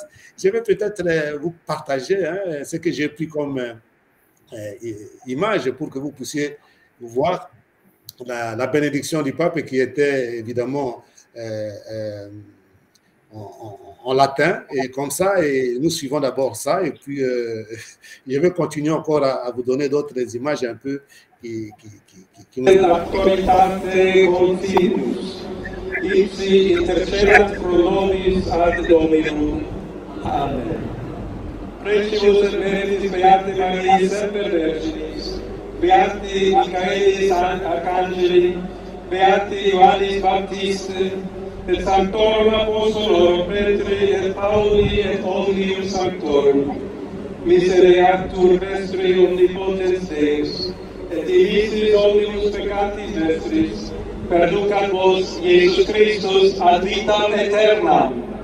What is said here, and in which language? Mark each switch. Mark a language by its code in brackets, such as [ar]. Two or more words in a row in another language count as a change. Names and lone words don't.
[fr] Je vais peut-être vous partager hein, ce que j'ai pris comme image pour que vous puissiez voir la bénédiction du pape qui était évidemment en latin et comme ça, et nous suivons d'abord ça et puis je vais continuer encore à vous donner d'autres images un peu qui nous... Amen. [la] Precious Meritis Beate Mariae Semper Virginis, Beati Michaelis Arcangeli, Beati Ioannis Baptiste, et Sanctorum Apostolorum Petri et Pauli et Omnium Sanctorum, misereatur vestri omnipotens Deus, et dimissis omnibus peccatis vestris, perducat vos Iesus Christus ad vitam aeternam.